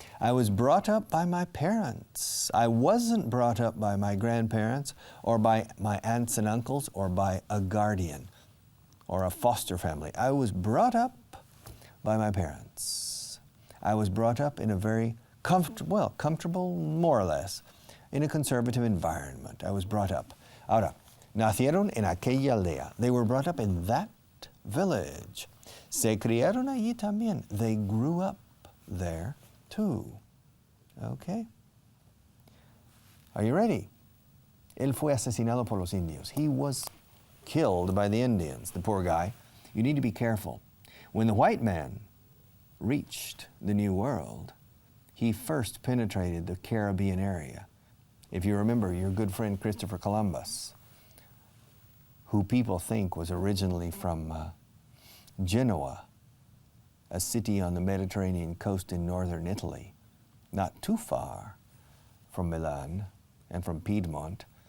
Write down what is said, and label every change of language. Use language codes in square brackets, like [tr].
[en] I was brought up by my parents. I wasn't brought up by my grandparents or by my aunts and uncles or by a guardian or a foster family. I was brought up by my parents. I was brought up in a very comfortable, more or less, in a conservative environment. I was brought up. [es] Ahora, nacieron en aquella aldea. [en] They were brought up in that village. [es] Se criaron allí también. [en] They grew up there too. Okay? Are you ready? [es] Él fue asesinado por los indios. [en] He was killed by the Indians, the poor guy. You need to be careful. When the white man reached the New World, he first penetrated the Caribbean area. If you remember your good friend Christopher Columbus, who people think was originally from Genoa, a city on the Mediterranean coast in northern Italy, not too far from Milan and from Piedmont.